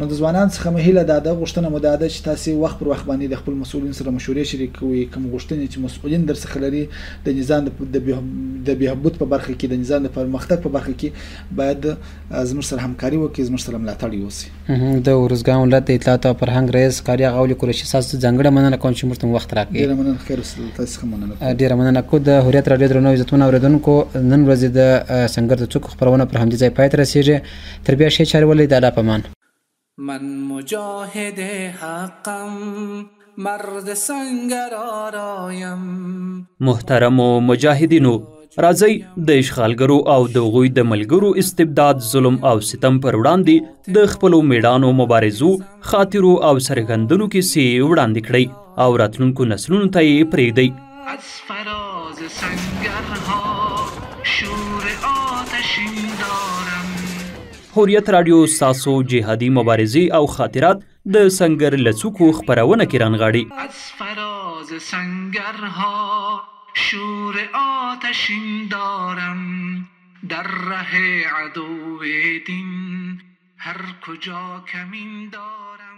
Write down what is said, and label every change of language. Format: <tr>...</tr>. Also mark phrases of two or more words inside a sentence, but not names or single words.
<ps>نو د ځوانان څخه مهیله ده غوښتنه مو ده چې تاسو وخت پر وخت باندې د خپل مسؤلین سره مشورې شریک کوئ کوم غوښتنې چې مسؤلین در څخه لري د نظام د بهبود په برخه کې د نظام د پرمختګ په برخه کې باید زموږ سره همکاري وکړي زموږ سره ملاتړ وشي. د ورزګان ولایت د اطلاعات او فرهنګ رئیس کاریا غولي قریشي صاحب ځانګړې مننه کوم چې موږ وخت راکړی. ډېره مننه خیر اوسه تاسو هم مننه. ډېره مننه کو د هوریت رادیو درنو عزتمن اوریدونکو نن ورځ د سنگر د څوک خبرونه پر همدې ځای پای ته رسیږي تر بیا ښې چارې ولې د الله په امان.</ps> <fa>من مجاهد حقم مرد سنگر آرایم.</fa> <ps>محترم مجاهدینو راځئ د اشغالګرو او د هغوی د ملګرو استبداد ظلم او ستم پر وړاندې د خپلو میړانو مبارزو خاطرو او سرګندنو کیسې وړاندې کړئ او راتلونکو نسلونو ته یې پرېږدئ.</ps> <fa>از فراز سنگرها شور آتشین دارم.</fa> <ps>هوریت رادیو ستاسو جهادي مبارزې او خاطرات د سنگر له څوکو خپرونه کې رانغاړي.</ps> <fa>از فراز سنگرها شور آتشین دارم در ره عدو دین هر کجا کمین دارم.</fa>